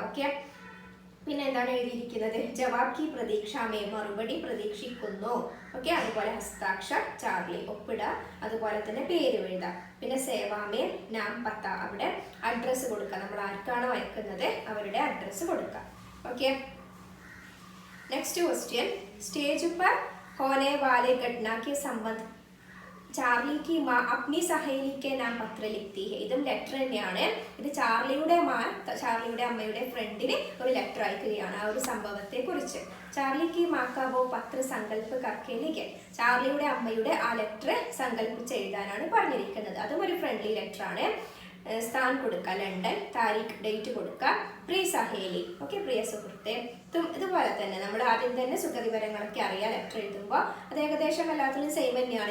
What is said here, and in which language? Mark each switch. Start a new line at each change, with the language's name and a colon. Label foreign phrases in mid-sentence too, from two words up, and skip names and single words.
Malayalam: ഓക്കെ, പിന്നെ എന്താണ് എഴുതിയിരിക്കുന്നത്,
Hindi: जवाब की प्रतीक्षा में,
Malayalam: മറുപടി പ്രതീക്ഷിക്കുന്നു. ഓക്കെ, അതുപോലെ ഹസ്താക്ഷർ ചാർലി, ഒപ്പിട, അതുപോലെ തന്നെ പേര് എഴുതാം. പിന്നെ
Hindi: सेवा में नाम पता,
Malayalam: അവിടെ അഡ്രസ്സ് കൊടുക്കുക, നമ്മൾ ആർക്കാണോ അയക്കുന്നത് അവരുടെ അഡ്രസ്സ് കൊടുക്കുക.
English: Okay, next question, stage
Hindi: पर होने वाले घटना के संबंध ചാർലി की माँ अपनी सहेली के नाम पत्र लिखती है,
Malayalam: ഇതും ലെറ്റർ തന്നെയാണ്. ഇത് ചാർലിയുടെ അമ്മയുടെ ഫ്രണ്ടിന് ഒരു ലെറ്റർ അയക്കുകയാണ് ആ ഒരു സംഭവത്തെ കുറിച്ച്.
Hindi: ചാർലി की माँ का वो पत्र संकल्प करके लिखे,
Malayalam: ചാർലിയുടെ അമ്മയുടെ ആ ലെറ്റർ സങ്കല്പിച്ച് എഴുതാനാണ് പറഞ്ഞിരിക്കുന്നത്. അതും ഒരു ഫ്രണ്ട്ലി ലെറ്റർ ആണ്. സ്ഥാൻ കൊടുക്കുക ലണ്ടൻ, താരീഖ് ഡേറ്റ് കൊടുക്കുക,
Hindi: प्रिय सहेली,
Malayalam: ഓക്കെ പ്രിയ സുഹൃത്തെ. ഇതുപോലെ തന്നെ നമ്മൾ ആദ്യം തന്നെ സുഖവിവരങ്ങളൊക്കെ അറിയാം ലെറ്റർ എഴുതുമ്പോൾ. അത് ഏകദേശം എല്ലാത്തിലും സെയിം തന്നെയാണ്.